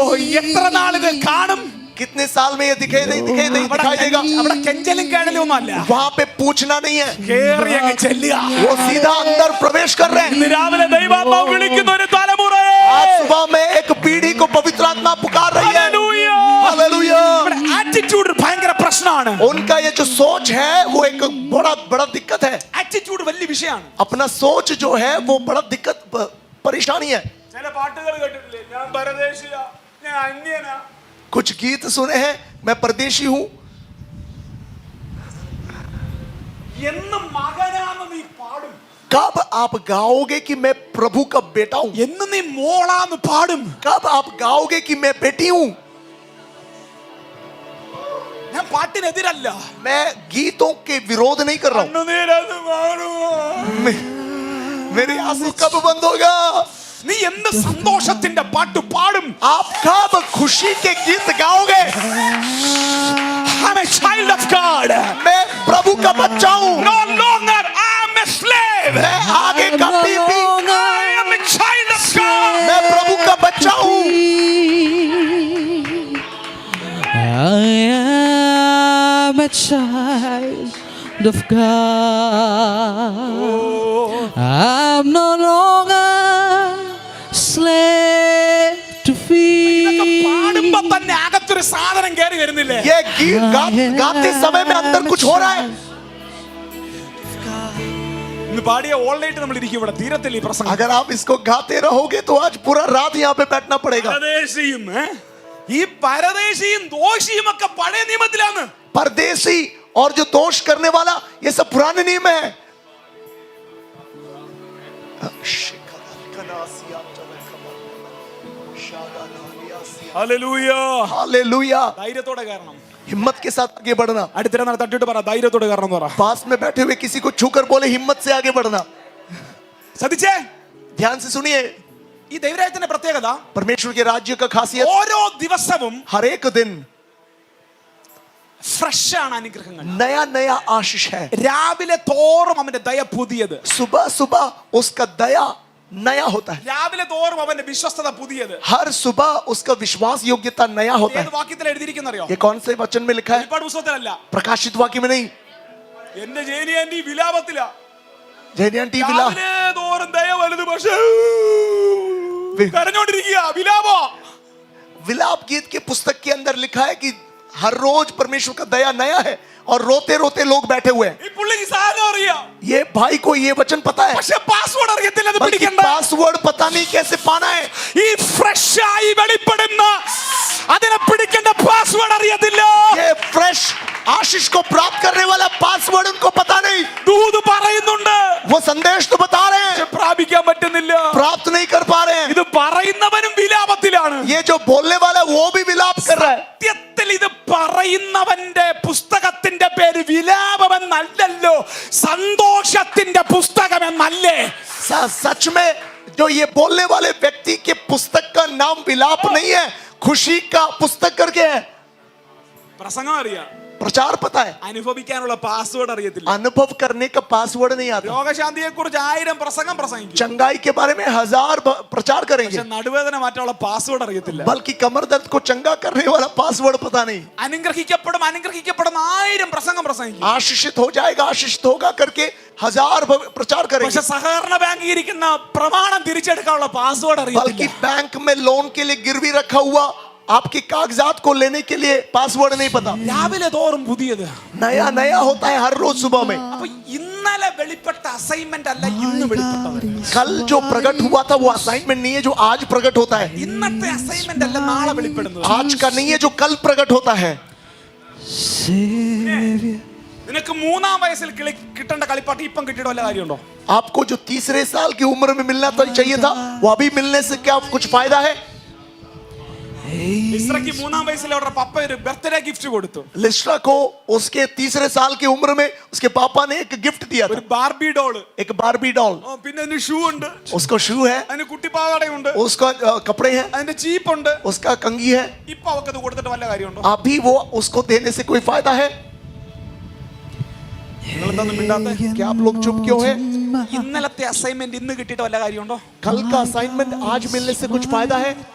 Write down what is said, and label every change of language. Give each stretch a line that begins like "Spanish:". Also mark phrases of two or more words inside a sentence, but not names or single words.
Malayalam: ഓ, എത്ര നാളിത് കാണും?
Hindi: कितने साल में ये दिखाई दिखाई देगा?
Malayalam: അവിടെ കെഞ്ചലും കേടലും ഒന്നും അല്ല,
Hindi: वहां पे पूछना नहीं है,
Malayalam: കേറി അങ്ങ് ചെല്ലുക.
Hindi: वो सीधा अंदर प्रवेश कर रहे हैं।
Malayalam: ഇന്ന് രാവിലെ ദൈവാത്മാവ് വിളിക്കുന്ന ഒരു തലമുറയെ
Hindi: आज सुबह में एक पीढ़ी को पवित्र आत्मा पुकार रही है।
Malayalam: ഹല്ലേലൂയ.
Hindi: हालेलुया।
Malayalam: ഇവിടെ ആറ്റിറ്റ്യൂഡ് ഭയങ്കര പ്രശ്നമാണ്.
Hindi: उनका ये जो सोच है वो एक बड़ा दिक्कत है।
Malayalam: ആറ്റിറ്റ്യൂഡ് വലിയ വിഷയമാണ്.
Hindi: अपना सोच जो है वो बड़ा दिक्कत परेशानी है।
Malayalam: ചില പാട്ടുകൾ കേട്ടിട്ടില്ലേ, ഞാൻ പരദേശിയാ, ഞാൻ അന്യനാ.
Hindi: कुछ गीत सुने हैं, मैं परदेशी हूं।
Malayalam: എന്ന് മകനാന്ന് നീ പാടും,
Hindi: कब आप गाओगे कि मैं प्रभु का बेटा हूं?
Malayalam: എന്ന് നീ മോളാന്ന് പാടും.
Hindi: कब आप गाओगे कि मैं बेटी हूं?
Malayalam: ഞാൻ പാട്ടിനെതിരല്ല,
Hindi: मैं गीतों के विरोध नहीं कर रहा हूं।
Malayalam: കണ്ണുനീരത് മാറുമോ?
Hindi: मेरे आंसू कब बंद होगा?
Malayalam: നീ എന്ത് സന്തോഷത്തിന്റെ പാട്ട് പാടും?
Hindi: आप कब खुशी के गीत गाओगे?
English: I'm a child of God.
Hindi: मैं प्रभु का बच्चा हूं।
English: No longer I'm a slave.
Hindi: मैं आगे कभी भी
English: I am a child of God.
Hindi: मैं प्रभु का बच्चा हूं।
English: I am a child of God. I'm no longer slave to
Malayalam: ഇതൊക്കെ
English: fear.
Malayalam: പാടുമ്പോ തന്നെ അകത്തൊരു സാധനം കയറി വരുന്നില്ലേ?
Hindi: ये गीत गाते समय में अंदर कुछ हो रहा है।
Malayalam: ഇന്ന് പാടിയ
English: all night
Malayalam: നമ്മൾ ഇരിക്കും ഇവിടെ, തീരത്തില്ല ഈ പ്രസംഗം.
Hindi: अगर आप इसको गाते रहोगे तो आज पूरा रात यहाँ पे बैठना पड़ेगा।
Malayalam: പരദേശിയും ഈ പരദേശിയും ദോഷിയും ഒക്കെ പഴയ നിയമത്തിലാണ്.
Hindi: परदेसी और जो दोष करने वाला ये सब पुराने नियम है।
Malayalam: ഹല്ലേലൂയ.
Hindi: हालेलुया।
Malayalam: ധൈര്യത്തോടെ കയറണം.
Hindi: हिम्मत के साथ आगे बढ़ना।
Malayalam: അടുത്തിടെ തട്ടിട്ട് പറ, ധൈര്യത്തോടെ കയറണം എന്ന് പറ.
Hindi: पास में बैठे हुए किसी को छूकर बोले हिम्मत से आगे बढ़ना।
Malayalam: ശ്രദ്ധിച്ചേ,
Hindi: ध्यान से सुनिए,
Malayalam: ഈ ദൈവരാജ്യത്തിന്റെ പ്രത്യേകത
Hindi: परमेश्वर के राज्य का खासियत
Malayalam: ഓരോ ദിവസവും
Hindi: हर एक दिन
Malayalam: ഫ്രഷ് ആണ് അനുഗ്രഹങ്ങൾ.
Hindi: नया नया आशीष है।
Malayalam: രാവിലെ തോറും അവന്റെ ദയ പുതിയത്.
Hindi: सुबह सुबह उसका दया नया होता है।
Malayalam: രാവിലെ തോറും അവന്റെ വിശ്വസ്തത പുതിയത്.
Hindi: हर सुबह उसका विश्वास योग्यता नया होता
Malayalam: ഏത്
Hindi: है।
Malayalam: വാക്യത്തിൽ എഴുതിയിരിക്കുന്നറിയോ?
Hindi: ये कौन से वचन में लिखा है?
Malayalam: വെളിപ്പാട് പുസ്തകത്തിലല്ല,
Hindi: प्रकाशित वाक्य में नहीं।
Malayalam: എന്റെ ജേനി ആന്റി വിലാപത്തില. जैनियन टी विला രാവിലെ തോറും ദയ വലുത്, പക്ഷേ കരഞ്ഞോണ്ടിരിക്കുക. വിലാപോ?
Hindi: विलाप गीत के पुस्तक के अंदर लिखा है कि हर रोज परमेश्वर का दया नया है और रोते रोते लोग बैठे हुए हैं।
Malayalam: ഈ പുള്ളിക്ക് സാധനം അറിയാം,
Hindi: ये भाई को ये वचन पता है,
Malayalam: പക്ഷെ പാസ്വേഡ് അറിയത്തില്ല. അത്
Hindi: बल्कि
Malayalam: പിടിക്കണ്ട.
Hindi: पासवर्ड पता नहीं कैसे पाना है।
Malayalam: ഈ ഫ്രഷ് ആയി വെളിപ്പെടുന്ന അതിനെ പിടിക്കേണ്ട പാസ്വേഡ് അറിയത്തില്ല.
Hindi: ये फ्रेश आशीष को प्राप्त करने वाला पासवर्ड उनको पता नहीं।
Malayalam: ദൂത് പറയുന്നുണ്ട്,
Hindi: वो संदेश तो बता रहे
Malayalam: പക്ഷെ
Hindi: हैं,
Malayalam: പ്രാപിക്കാൻ പറ്റുന്നില്ല.
Hindi: प्राप्त नहीं कर पा रहे हैं।
Malayalam: ഇത് പറയുന്നവനും വിലാപത്തിലാണ്.
Hindi: ये जो बोलने वाला है वो भी विलाप कर रहा है।
Malayalam: സത്യത്തിൽ ഇത് പറയുന്നവന്റെ പുസ്തകത്തിന്റെ പേര് വിലാപമെന്നല്ലല്ലോ, സന്തോഷത്തിന്റെ പുസ്തകമെന്നല്ലേ?
Hindi: सच में जो ये बोलने वाले व्यक्ति के पुस्तक का नाम विलाप नहीं है, खुशी का पुस्तक करके है।
Malayalam: പ്രസംഗം അറിയാം,
Hindi: प्रचार पता है,
Malayalam: അനുഭവിക്കാനുള്ള പാസ്വേഡ് അറിയത്തില്ല.
Hindi: अनुभव करने का पासवर्ड नहीं आता।
Malayalam: രോഗശാന്തിയെ കുറിച്ച് 1000 പ്രസംഗം പ്രസംഗിക്കും,
Hindi: चंगाई के बारे में 1000 प्रचार करेंगे,
Malayalam: പക്ഷെ നടുവേദന മാറ്റാനുള്ള പാസ്വേഡ് അറിയത്തില്ല.
Hindi: बल्कि कमर दर्द को चंगा करने वाला पासवर्ड पता नहीं।
Malayalam: അനുഗ്രഹിക്കപ്പെടും 1000 പ്രസംഗം പ്രസംഗിക്കും,
Hindi: आशीषित हो जाएगा, आशीषित होगा करके 1000 प्रचार
Malayalam: പക്ഷെ
Hindi: करेंगे,
Malayalam: സഹകരണ ബാങ്കിൽ ഇരിക്കുന്ന പ്രമാണം തിരിച്ചെടുക്കാനുള്ള പാസ്വേഡ്
Hindi: बल्कि
Malayalam: അറിയത്തില്ല.
Hindi: बैंक में लोन के लिए गिरवी रखा हुआ आपके कागजात को लेने के लिए पासवर्ड नहीं पता।
Malayalam: രാവിലെ തോറും പുതിയത്.
Hindi: नया नया होता है हर रोज सुबह में।
Malayalam: അപ്പൊ ഇന്നലെ വെളിപ്പെട്ട അസൈൻമെന്റ് അല്ല ഇന്ന് വെളിപ്പെട്ടത്.
Hindi: कल जो प्रकट हुआ था वो असाइनमेंट नहीं है जो आज प्रकट होता है।
Malayalam: ഇന്നത്തെ അസൈൻമെന്റ് അല്ല നാളെ വെളിപ്പെടുന്നത്.
Hindi: आज का नहीं है जो कल प्रकट होता है।
English: Savior.
Malayalam: നിനക്ക് 3-ാം വയസ്സിൽ കിട്ടേണ്ട കളിപ്പാട്ട് ഇപ്പം കിട്ടിയിട്ട് വല്ല കാര്യമുണ്ടോ?
Hindi: आपको जो तीसरे साल की उम्र में मिलना तो चाहिए था वो अभी मिलने से क्या कुछ फायदा है?
Malayalam: ഇസ്രയ്ക്ക് 3-ാം വയസ്സിൽ അവരുടെ പപ്പ ഒരു ബർത്ത്ഡേ ഗിഫ്റ്റ് കൊടുത്തു.
Hindi: लिस्ट्रा को उसके तीसरे साल की उम्र में उसके पापा ने एक गिफ्ट दिया
Malayalam: ഒരു
Hindi: था,
Malayalam: ബാർബി ഡോള്,
Hindi: एक बारबी डॉल।
Malayalam: പിന്നെ അതിന് ഷൂ ഉണ്ട്,
Hindi: उसको शू है,
Malayalam: അതിന് കുട്ടിപ്പാവാടയുണ്ട്,
Hindi: उसका कपड़े हैं,
Malayalam: അതിന്റെ ചീപ്പ് ഉണ്ട്.
Hindi: उसका कंगी है।
Malayalam: ഇപ്പൊ അവർക്ക് അത് കൊടുത്തിട്ട് വല്ല കാര്യമുണ്ടോ?
Hindi: अभी वो उसको देने से कोई फायदा है?
Malayalam: നിങ്ങളെന്താ മിണ്ടാത്തെ?
Hindi: क्या आप लोग चुप क्यों हैं?
Malayalam: ഇന്നലത്തെ അസൈൻമെന്റ് ഇന്ന് കിട്ടിയിട്ട് വല്ല കാര്യമുണ്ടോ?
Hindi: कल का असाइनमेंट आज मिलने से कुछ फायदा है?